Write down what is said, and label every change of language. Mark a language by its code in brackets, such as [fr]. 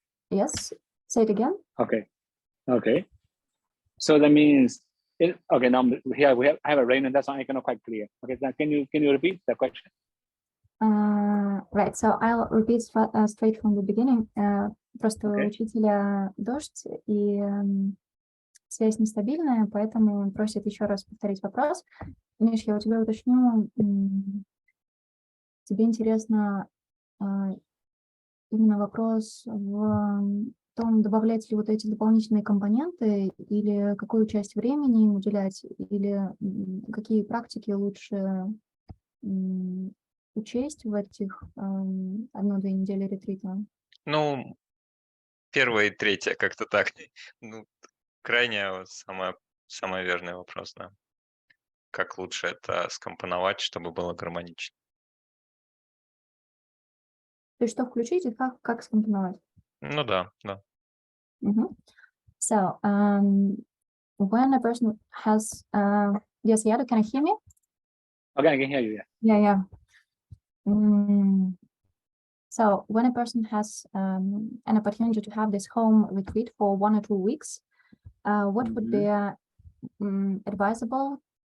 [en] Yes, say it again. Okay. So that means okay. Now here I have a rain, and that's why I cannot quite clear. Okay, now can you repeat the question? Right. So I'll repeat straight from the beginning. [ru] Просто у учителя дождь и связь нестабильная, поэтому он просит еще раз повторить вопрос. Миш, я у тебя уточню. Тебе интересно именно вопрос в том, добавлять ли вот эти дополнительные компоненты, или какую часть времени им уделять, или какие практики лучше учесть в этих 1-2 недели ретрита? Ну, первое и третье, как-то так. Ну, крайне вот самый верный вопрос, да. Как лучше это скомпоновать, чтобы было гармонично? То есть что включить и как скомпоновать? Ну да, да. [en] So, when a person has, yes, Yado, can you hear me? Okay, I can hear you. Yeah. So when a person has an opportunity to have this home retreat for 1 or 2 weeks, what would be advisable?